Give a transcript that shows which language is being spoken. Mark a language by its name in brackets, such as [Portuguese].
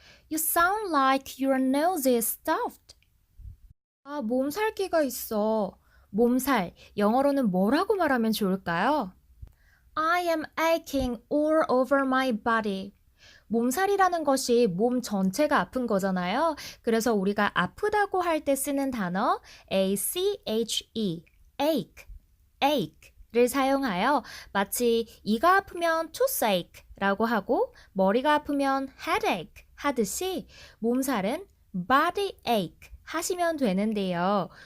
[English] You sound like your nose is stuffed. [Korean] 아, 몸살기가 있어. 몸살, 영어로는 뭐라고 말하면 좋을까요? [English] I am aching all over my body. [Korean] 몸살이라는 것이 몸 전체가 아픈 거잖아요. 그래서 우리가 아프다고 할 때 쓰는 단어 ache, ache, ache를 사용하여 마치 이가 아프면 toothache라고 하고 머리가 아프면 headache 하듯이 몸살은 body ache 하시면 되는데요.